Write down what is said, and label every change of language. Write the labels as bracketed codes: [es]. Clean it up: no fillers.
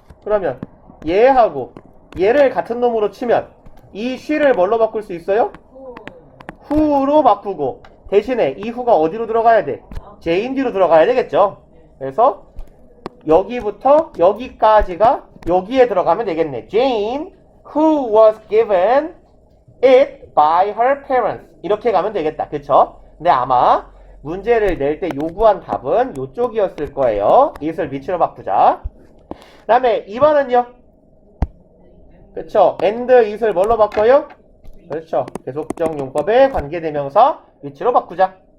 [ko] 그러면 얘하고 얘를 같은 놈으로 치면 이 she를 뭘로 바꿀 수 있어요? who로 바꾸고 대신에 이 who가 어디로 들어가야 돼? 제인 뒤로 들어가야 되겠죠? 그래서 여기부터 여기까지가 여기에 들어가면 되겠네. [en] Jane, who was given it by her parents. [ko] 이렇게 가면 되겠다. 그쵸? 근데 아마 문제를 낼 때 요구한 답은 요쪽이었을 거예요. it을 which로 바꾸자. 그 다음에 2번은요? 그쵸? and it을 뭘로 바꿔요? 그렇죠. 계속적 용법의 관계대명사 which로 바꾸자.